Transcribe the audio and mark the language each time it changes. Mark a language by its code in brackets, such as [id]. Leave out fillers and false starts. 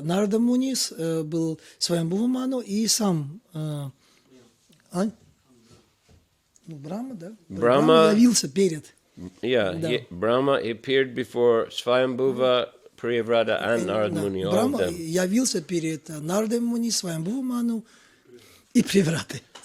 [ru] Нарада Муни, был Сваямбхува Ману и сам Брахма, да? Брахма явился перед. [en] Brahma appeared before Swayambhuva, Priyavrata and Narad Muni, all of [ru] Брахма [en] them. [ru] явился перед Нарадой Муни, Сваямбхува Ману и Привратой.